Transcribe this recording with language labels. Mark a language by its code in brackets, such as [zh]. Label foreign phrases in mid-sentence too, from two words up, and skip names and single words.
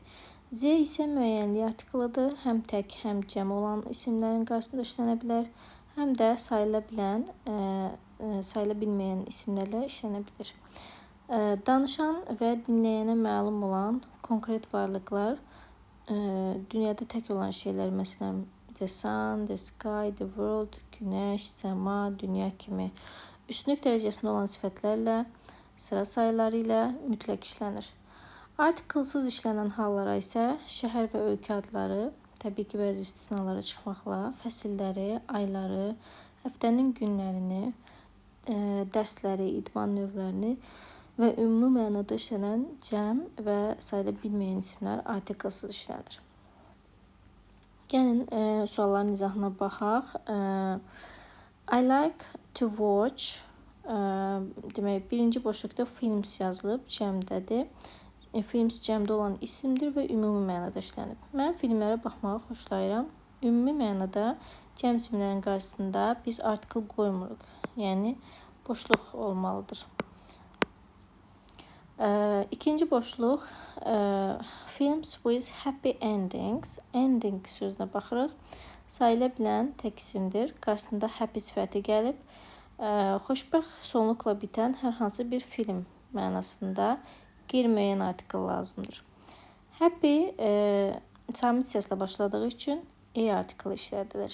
[az] Z isə müəyyənlik artiklıdır. Həm tək, həm cəm olan isimlərin qarşısında işlənə bilər. Həm də sayıla bilməyən isimlərlə işlənə bilir. Danışan və dinləyənə məlum olan konkret varlıqlar, dünyada tək olan şeylər, məsələn, [en] the sun, the sky, the world, [az] günəş, səma, dünya kimi üstünlük dərəcəsində olan sifətlərlə, sıra sayıları ilə mütləq işlənir. Artiklsız işlənən hallara isə şəhər və ölkə adları, təbii ki, bəzi istisnalara çıxmaqla, fəsilləri, ayları, həftənin günlərini, dərsləri, idman növlərini və ümumi mənada işlənən cəm və sayıla bilməyən isimlər artiklsız işlənir. Gəlin sualların izahına baxaq. [en] I like to watch. [az] Demək, birinci boşluqda films yazılıb, cəmdədir. Films cəmdə olan isimdir və ümumi mənada işlənib. Mən filmlərə baxmağı xoşlayıram. Ümumi mənada cəm isimlərin qarşısında biz artikel qoymuruq. Yəni, boşluq olmalıdır. İkinci boşluq, [en] films with happy endings. [az] Ending sözünə baxırıq. Sayıla bilən tək isimdir. Qarşısında happy sifəti gəlib. Xoşbəxt sonluqla bitən hər hansı bir film mənasında qeyri-müəyyən artikel lazımdır. Happy samit səslə başladığı üçün artikel işlədilir.